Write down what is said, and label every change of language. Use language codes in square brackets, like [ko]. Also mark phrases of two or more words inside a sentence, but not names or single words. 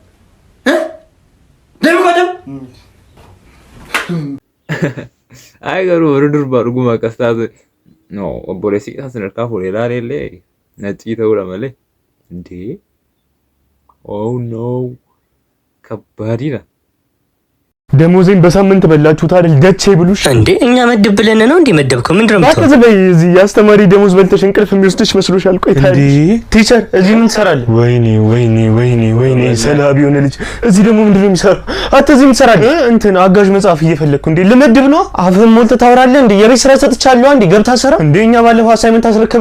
[om] Deemu godam. Ay garuu warri durbaa dhuguma akkas taatu. No, obboleessi isaa sadarkaa fuudhee ilaalee naccii ta'uudha malee. Indee. [en] Oh no. [om] Kabbaadidha. [am] ደሞዜን በሳምንት በላችሁት አይደል ደቼ ብሉሽ እንዴ እኛ መደብ ብለን ነው እንዴ መደብከው ምንድነው ማለት በይ እዚህ ያስተማሪ ደሞዝ በልተሽ እንቅልፍ የሚወስድሽ መስሎሻል ቆይ ታዲያ እንዴ ቲቸር እዚህ ምን ትሰራለህ ወይኔ ሰላቢ የሆነ ልጅ እዚህ ደግሞ ምንድነው የሚሰራው አትዚህ ምን ትሰራለህ እንትን አጋዥ መጽሐፍ እየፈለኩ እንዴ ልመድብ ነው አፍህን ሞልተህ ታወራለህ እንዴ የቤት ስራ ሰጥቻለሁ አንዴ ገብታ ሰራ እንዴ እኛ ባለፈው አሳይመንት አስረከብና